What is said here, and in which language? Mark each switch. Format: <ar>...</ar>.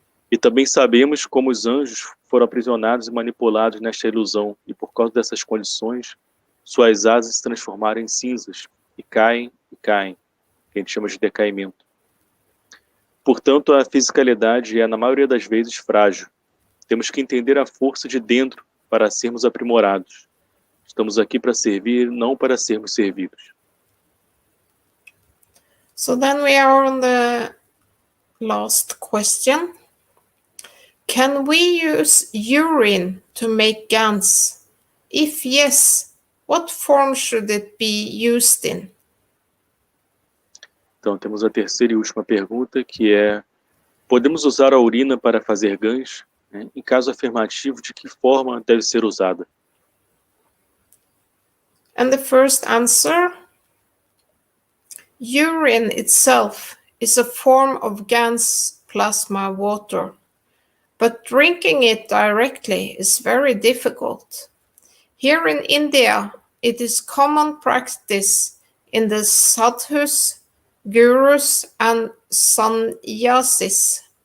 <pt>E também sabemos como os anjos foram aprisionados e manipulados nesta ilusão, e por causa dessas condições, suas asas se transformaram em cinzas, e caem, que a gente chama de decaimento. Portanto, a fisicalidade é, na maioria das vezes, frágil. Temos que entender a força de dentro para sermos aprimorados. Estamos aqui para servir, não para sermos servidos.</pt> <en>So then we are on the last question. Can we use urine to make GANs? If yes, what form should it be used in?</en> <pt>Então, temos a terceira e última pergunta, que é: podemos usar a urina para fazer GANs? Em caso afirmativo, de que forma deve ser usada?</pt> <en>And the first answer, urine itself is a form of GANs plasma water, but drinking it directly is very difficult. Here in India, it is common practice in the sadhus, gurus, and sannyasis.</en>